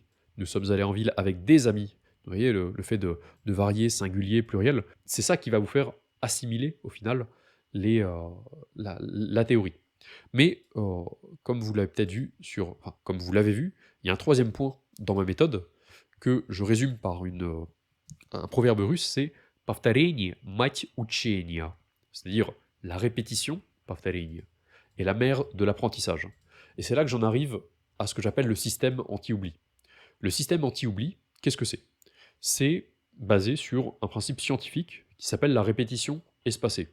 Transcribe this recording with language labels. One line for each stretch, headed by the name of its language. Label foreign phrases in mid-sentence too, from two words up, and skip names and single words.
French: Nous sommes allés en ville avec des amis. Vous voyez, le fait de varier singulier, pluriel, c'est ça qui va vous faire assimiler, au final, la théorie. Mais comme vous l'avez peut-être vu comme vous l'avez vu, il y a un troisième point dans ma méthode que je résume par un proverbe russe, c'est
Russian: «Повторение – мать учения»,
French: c'est-à-dire la répétition, «повторение», est la mère de l'apprentissage. Et c'est là que j'en arrive à ce que j'appelle le système anti-oubli. Le système anti-oubli, qu'est-ce que c'est? C'est basé sur un principe scientifique qui s'appelle la répétition espacée.